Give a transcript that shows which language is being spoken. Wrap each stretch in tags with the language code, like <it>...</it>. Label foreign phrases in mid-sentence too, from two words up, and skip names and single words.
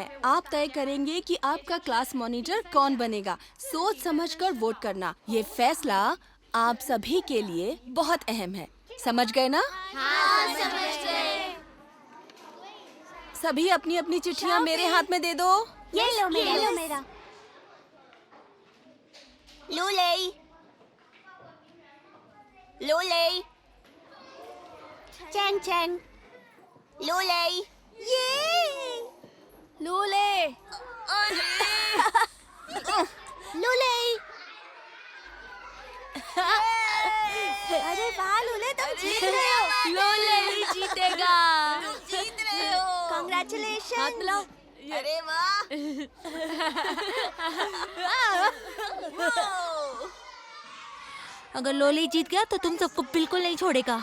<hi>आप तय करेंगे कि आपका क्लास मॉनिटर कौन बनेगा। सोच समझकर वोट करना। ये फैसला आप सभी के लिए बहुत अहम है। समझ गए ना? हाँ, समझ गए। सभी अपनी अपनी चिट्ठियाँ मेरे हाथ में दे दो। ये लो मेरा। लुलई, लुलई, चैंग चैंग। लुलई। लूले। लुलई। अरे वाह लूले, तुम जीत रहे हो। लोले जीतेगा। जीत रहे हो। कांग्रेचुलेशन। हाथ मिलाओ। अरे वाह। अगर लोली जीत गया तो तुम सबको बिल्कुल नहीं छोड़ेगा।</hi>